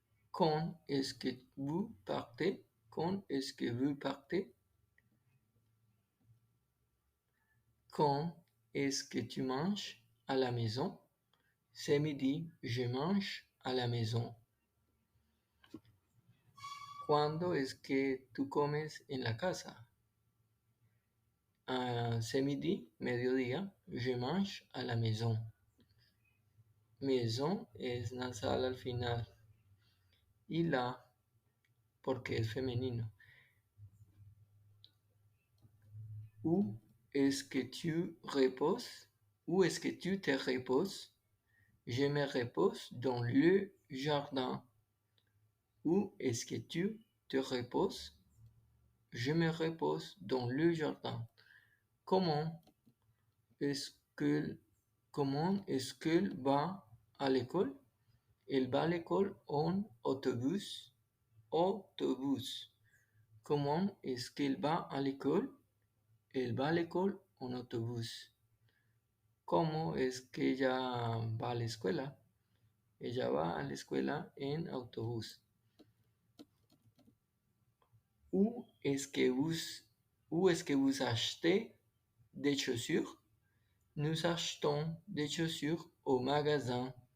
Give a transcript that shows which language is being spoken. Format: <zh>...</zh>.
<fr>Quand est-ce que vous partez? Quand est-ce que vous partez? Quand est-ce que tu manges à la maison? Ce midi, je mange à la maison.</fr> <es>¿Cuándo es que tú comes en la casa?</es> <fr>Ce midi, mediodía, je mange à la maison.</fr> <es>Maison es nasal al final. Y la, porque es femenino.</es> <fr>Où est-ce que tu reposes? Où est-ce que tu te reposes? Je me repose dans le jardin. Où est-ce que tu te reposes? Je me repose dans le jardin. Comment est-ce que, comment est-ce qu'elle va à l'école? Elle va à l'école en autobus. Autobus. Comment est-ce qu'elle va à l'école? Elle va à l'école en autobus.</fr> <es>¿Cómo es que ella va a la escuela? Ella va a la escuela en autobús.</es> <fr>Où est-ce que vous achetez des chaussures? Nous achetons des chaussures au magasin.</fr>